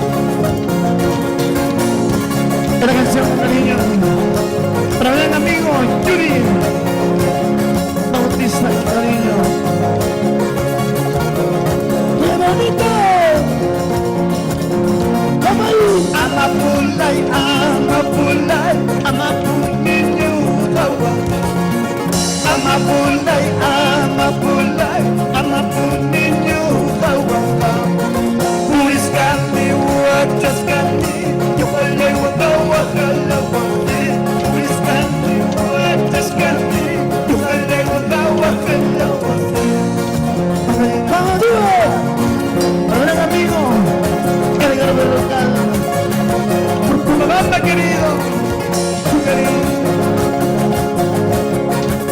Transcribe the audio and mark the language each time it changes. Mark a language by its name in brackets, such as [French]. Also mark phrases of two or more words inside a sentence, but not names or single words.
[Spanish] Esta canción, cariño, para mi gran amigo Yuri Bautista, cariño. ¡Qué bonito! ¡Vamos ahí! [Quechua] Amapulay, Amapulay, Amapuniño, Hawa. Amapulay, Amapulay, Amapuniño, Hawa. Puriscani, Huachascani, Yuhalay, Huacawa, Jalawati. Puriscani, Huachascani, Yuhalay, Huacawa, Jalawati. [Spanish] ¡Vamos, dúo! Para un gran amigo, Edgar Berrocal. Por tu banda, querido, tu cariño.